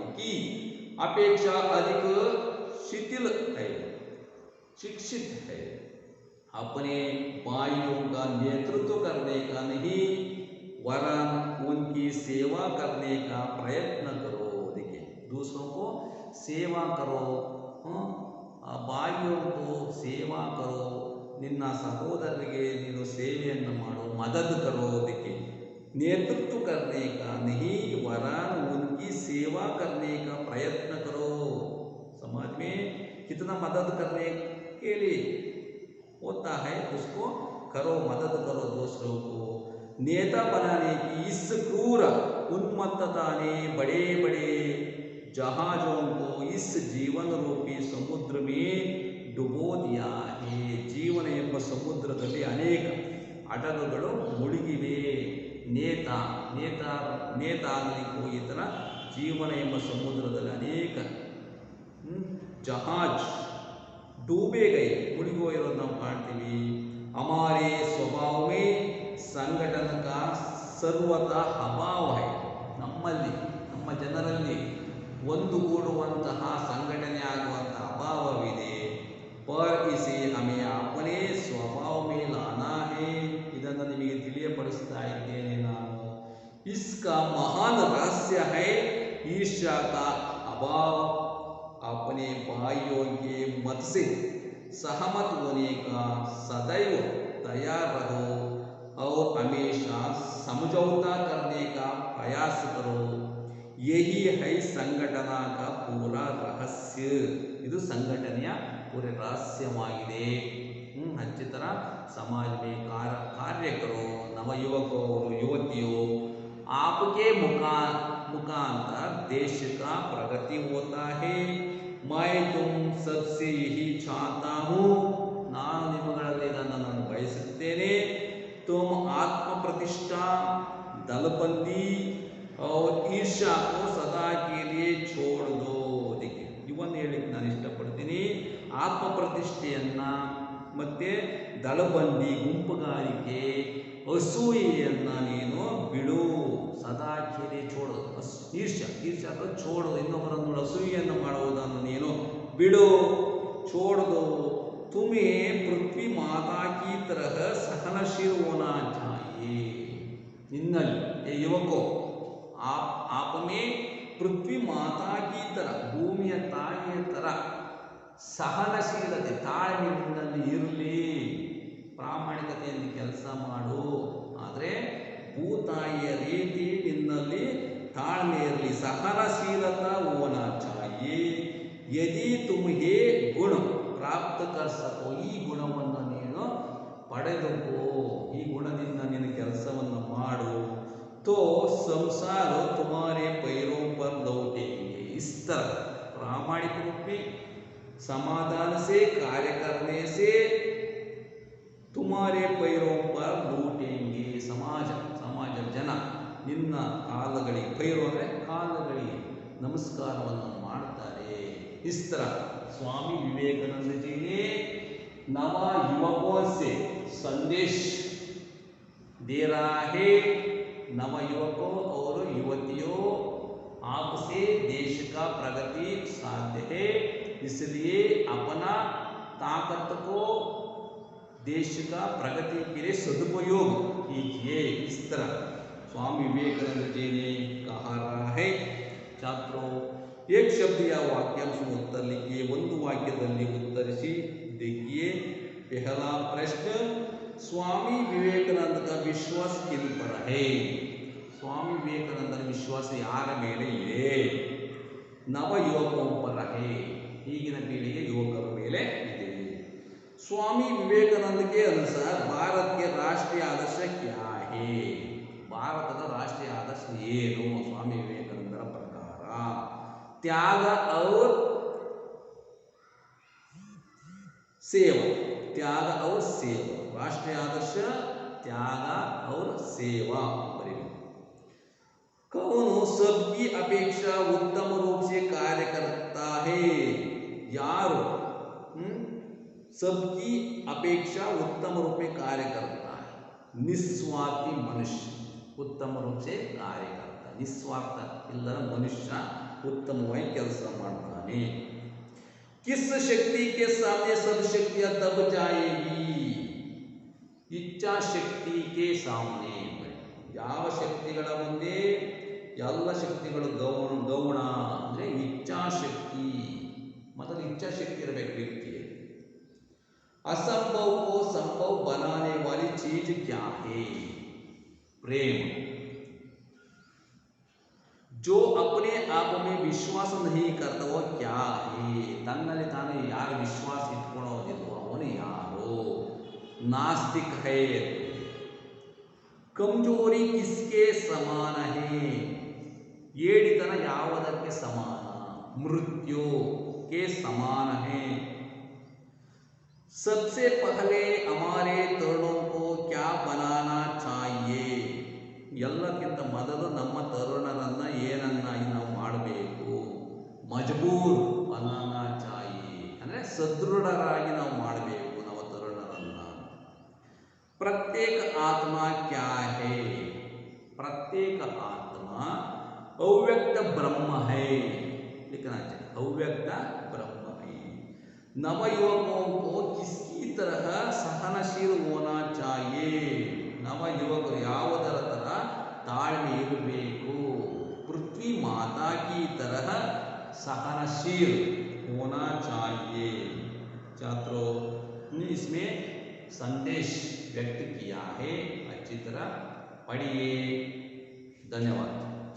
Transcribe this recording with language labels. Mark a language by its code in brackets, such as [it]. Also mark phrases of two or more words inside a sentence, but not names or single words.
[hi] की अपेक्षा अधिक शिथिल है शिक्षित है अपने भाइयों का नेतृत्व करने का नहीं वरन उनकी सेवा करने का प्रयत्न करो देखिए दूसरों को सेवा करो भाइयों को सेवा करो [kn] ನಿನ್ನ ಸಹೋದರರಿಗೆ ನೀನು ಸೇವೆಯನ್ನು ಮಾಡು [hi] मदद करो देखिए नेतृत्व करने का नहीं वरन उनकी सेवा करने का प्रयत्न करो समाज में कितना मदद करने के लिए होता है उसको करो मदद करो दूसरों को नेता बनाने की इस क्रूर उन्मत्तता ने बड़े बड़े जहाजों को इस जीवन रूपी समुद्र में डुबो दिया है जीवन [kn] ಎಂಬ ಸಮುದ್ರದಲ್ಲಿ ಅನೇಕ ಹಡಗುಗಳು ಮುಳುಗಿವೆ ನೇತಾಗಲಿಕ್ಕೂ ಈ ಥರ ಜೀವನ ಎಂಬ ಸಮುದ್ರದಲ್ಲಿ ಅನೇಕ [hi] ಜಹಾಜ್ डूबे गए मुड़गो [kn] ನಾವು ಕಾಣ್ತೀವಿ [hi] हमारे स्वभाव में संगठन का सर्वथा अभाव है [kn] ನಮ್ಮಲ್ಲಿ ನಮ್ಮ ಜನರಲ್ಲಿ ಒಂದುಗೂಡುವಂತಹ ಸಂಘಟನೆ ಆಗುವಂತಹ ಅಭಾವವಿದೆ [hi] पर इसे हमें अपने स्वभाव में लाना है [kn] ಇದನ್ನು ನಿಮಗೆ ತಿಳಿಯಪಡಿಸ್ತಾ ಇದ್ದೇನೆ ನಾನು [hi] इसका महान रहस्य है ईर्ष्या का अभाव अपने भाइयों के मत से सहमत होने का सदैव तैयार रहो और हमेशा समझौता करने का प्रयास करो यही है संगठना का पूरा रहस्य [kn] ಇದು ಸಂಘಟನೆಯ ಪೂರೆ ರಹಸ್ಯವಾಗಿದೆ [hi] अच्छी तरह समाज में कार्य करो नवयुवकों और युवतियों आपके मुखांतर देश का प्रगति होता है मैं तुम सबसे यही चाहता हूँ [kn] ನಾನು ನಿಮ್ಮಗಳಲ್ಲಿ ಇದನ್ನು ನಾನು ಬಯಸುತ್ತೇನೆ [hi] तुम आत्म प्रतिष्ठा दलबंदी और ईर्ष्या को सदा के लिए छोड़ दो [kn] देखिए ಇವನ್ನ ಹೇಳಿಕ್ಕೆ ನಾನು ಇಷ್ಟಪಡ್ತೀನಿ ಆತ್ಮ ಪ್ರತಿಷ್ಠೆಯನ್ನ ಮತ್ತೆ ದಳಬಂದಿ ಗುಂಪುಗಾರಿಕೆ ಅಸೂಯೆಯನ್ನ ನೀನು ಬಿಡು ಸದಾ ಕೇಳಿ [hi] छोड़ो ईर्ष्या छोड़ो [kn] ಇನ್ನೊಬ್ಬರನ್ನು ಅಸೂಯೆಯನ್ನು ಮಾಡುವುದನ್ನು ನೀನು ಬಿಡು [hi] छोड़ दो तुम्हें पृथ्वी माता की तरह सहनशील होना चाहिए निन्नल्ली युवको आप में पृथ्वी माता की तरह [kn] ಭೂಮಿಯ ತಾಯಿಯ ತರ ಸಹನಶೀಲತೆ ತಾಳ್ಮೆ ನಿನ್ನಲ್ಲಿ ಇರಲಿ ಪ್ರಾಮಾಣಿಕತೆಯಿಂದ ಕೆಲಸ ಮಾಡು ಆದರೆ ಭೂತಾಯಿಯ ರೀತಿ ನಿನ್ನಲ್ಲಿ ತಾಳ್ಮೆ ಇರಲಿ [hi] सहनशीलता होना चाहिए यदि तुम ये गुण प्राप्त कर सको [kn] ಈ ಗುಣವನ್ನು ನೀನು ಪಡೆದುಕೋ ಈ ಗುಣದಿಂದ ನೀನು ಕೆಲಸವನ್ನು ಮಾಡು [hi] तो संसार तुम्हारे पैरों पर लौटेंगे इस तरह प्रामाणिक रूप में समाधान से कार्य करने से तुम्हारे पैरों पर लौटेंगे समाज जन [kn] ನಿನ್ನ ಕಾಲಗಳಿಗೆ [hi] पैरों [kn] ಅಂದರೆ ಕಾಲಗಳಿಗೆ ನಮಸ್ಕಾರವನ್ನು ಮಾಡ್ತಾರೆ [hi] इस तरह स्वामी विवेकानंद जी ने नव युवकों से संदेश दे रहा है नव युवकों और युवतियों आपसे देश का प्रगति साध्य है इसलिए अपना ताकत को देश का प्रगति के लिए सदुपयोग कीजिए इस तरह स्वामी विवेकानंद जी ने कहा रहा है छात्रों एक शब्द या वाक्यांश में उत्तर लिखिए [kn] ಒಂದು ವಾಕ್ಯದಲ್ಲಿ ಉತ್ತರಿಸಿ [hi] देखिए पहला प्रश्न स्वामी विवेकानंद का विश्वास किन पर है स्वामी [kn] ವಿವೇಕಾನಂದರ ವಿಶ್ವಾಸ ಯಾರ ಮೇಲೆ ಇದೆ [hi] ನವ ಯುವಕೋं पर रहे [kn] ಈಗಿನ ಪೀಢೀ ಯುವಕರ ಮೇಲೆ ಇದೆ [hi] स्वामी विवेकानंद के अनुसार भारत के राष्ट्रीय आदर्श क्या है [kn] ಭಾರತದ ರಾಷ್ಟ್ರೀಯ ಆದರ್ಶ ಏನು ಸ್ವಾಮಿ ವಿವೇಕಾನಂದರ ಪ್ರಕಾರ [hi] त्याग और सेवा त्याग और सेवा राष्ट्रीय आदर्श त्याग और सेवा कौन सबकी अपेक्षा उत्तम रूप से कार्य करता है यार सबकी अपेक्षा उत्तम रूप में कार्य करता है निस्वार्थी मनुष्य उत्तम रूप से कार्य करता है निस्वार्थ [kn] ಇಲ್ಲದ ಮನುಷ್ಯ ಉತ್ತಮವಾಗಿ ಕೆಲಸ ಮಾಡ್ತಾನೆ [hi] किस शक्ति के सामने सब शक्तियां दब जाएगी इच्छा शक्ति के सामने [kn] ಯಾವ ಶಕ್ತಿಗಳ ಮುಂದೆ ಎಲ್ಲ ಶಕ್ತಿಗಳು ಗೌಣ ಅಂದ್ರೆ ಇಚ್ಛಾಶಕ್ತಿ ಮೊದಲು ಇಚ್ಛಾಶಕ್ತಿ ಇರಬೇಕು ವ್ಯಕ್ತಿಗೆ [hi] असंभव को संभव बनाने वाली चीज क्या है प्रेम जो अपने आप में विश्वास नहीं करता वो क्या है [kn] ತನ್ನಲ್ಲಿ ತಾನು ಯಾರು ವಿಶ್ವಾಸ ಇಟ್ಕೊಳ್ಳೋದಿಲ್ವೋ ಅವನು ಯಾರು [hi] नास्तिक है कमजोरी किसके समान है [kn] ಏಡಿತನ ಯಾವುದಕ್ಕೆ ಸಮಾನ [hi] मृत्यु के समान है सबसे पहले हमारे तरुणों को क्या बनाना चाहिए [kn] ಎಲ್ಲಕ್ಕಿಂತ ಮೊದಲು ನಮ್ಮ ತರುಣರನ್ನ ಏನನ್ನಾಗಿ ನಾವು ಮಾಡಬೇಕು [hi] मजबूर बनाना चाहि [kn] ಅಂದ್ರೆ ಸದೃಢರಾಗಿ ನಾವು ಮಾಡಬೇಕು ನಮ್ಮ [hi] ತರುಣರನ್ನ प्रत्येक आत्मा क्या है प्रत्येक आत्मा अव्यक्त ब्रह्म है लिखना चाहिए अव्यक्त ब्रह्म है नवयुवकों को किसकी तरह सहनशील होना चाहिए [kn] ನವಯುವಕರು ಯಾವುದರ ತರ ತಾಳ್ಮೆ ಇರಬೇಕು [hi] पृथ्वी माता की तरह सहनशील होना चाहिए छात्रों ने इसमें संदेश व्यक्त किया है अच्छी तरह पढ़िए धन्यवाद।